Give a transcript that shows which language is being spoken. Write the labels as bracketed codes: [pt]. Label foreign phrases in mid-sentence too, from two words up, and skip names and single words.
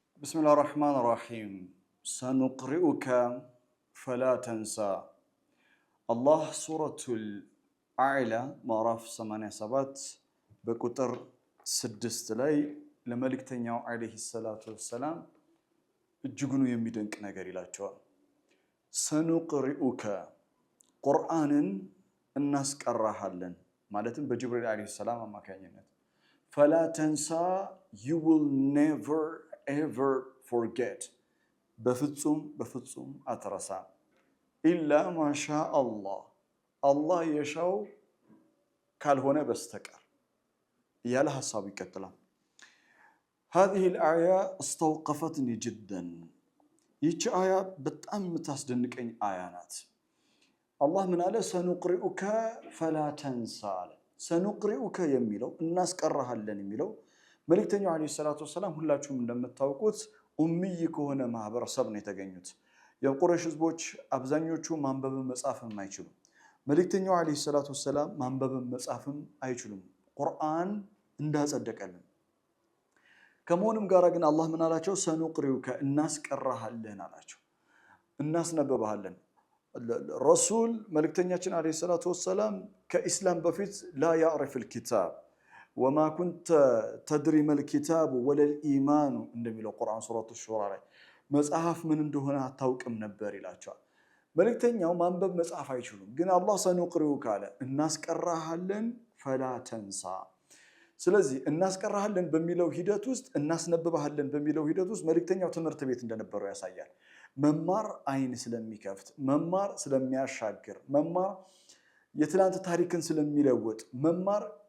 [ar] بسم الله الرحمن الرحيم سنقرئك فلا تنسى الله سورة الأعلى [am] ምዕራፍ 87 ቁጥር 6 ላይ ለመልእክተኛው [ar] عليه الصلاة والسلام [am] እጅጉን የሚደንቅ ነገር ይላቸዋል። سنقرئك ቁርአንን እናስቀራሃለን ማለትም በጅብሪል [ar] عليه السلام [am] አማካኝነት [ar] فلا تنسى [en] you will never ever forget [am] በፍጹም አትረሳ [ar] إلا ما شاء الله [am] የሻው ካልሆነ በስተቀር ያለ ሐሳብ ይቀጥላል። [ar] هذه الآية استوقفتني جدا [am] ይህች አያ በጣም የምታስደንቀኝ አያ ናት። አላህ ምን አለ? [ar] سنقرئك فلا تنسى [am] አለ። ሰኑቅሪኡከ የሚለው እናስቀራሃለን የሚለው መልእክተኛው [ar] عليه الصلاة والسلام [am] ሁላችሁም እንደምታውቁት ኡምይ ከሆነ ማህበረሰብ ነው የተገኙት። የቁረይሽ ህዝቦች አብዛኞቹ ማንበብም መጻፍም አይችሉም። መልእክተኛው [ar] عليه الصلاة والسلام [am] ማንበብም መጻፍም አይችሉም። ቁርአን እንዳጸደቀልን ከመሆኑም ጋር ግን አላህ ምን አላቸው? ሰኑቅሪኡከ እናስቀራሃለን አላቸው፣ እናስነበባሃለን። ረሱል መልእክተኛችን [ar] عليه الصلاة والسلام [am] ከኢስላም በፊት [ar] لا يعرف الكتاب وما كنت تدري ما الكتاب ولا الإيمان [am] እንደሚለው ቁርአን ሱረቱ ሹራ ላይ መጽሐፍ ምን እንደሆነ አታውቅም ነበር ይላቸዋል። መልእክተኛው ማንበብ መጻፍ አይችሉም፣ ግን አላህ ሰኑቅሪኡከ አለ እናስቀራሃለን [ar] فلا تنسى። [am] ስለዚህ እናስቀራሃለን በሚለው ሂደት ውስጥ እናስነብባሃለን በሚለው ሂደት ውስጥ መልእክተኛው ትምህርት ቤት እንደነበረው ያሳያል። መማር አይን ስለሚከፍት፣ መማር ስለሚያሻግር፣ መማር የትላንት ታሪክን ስለሚለውጥ፣ መማር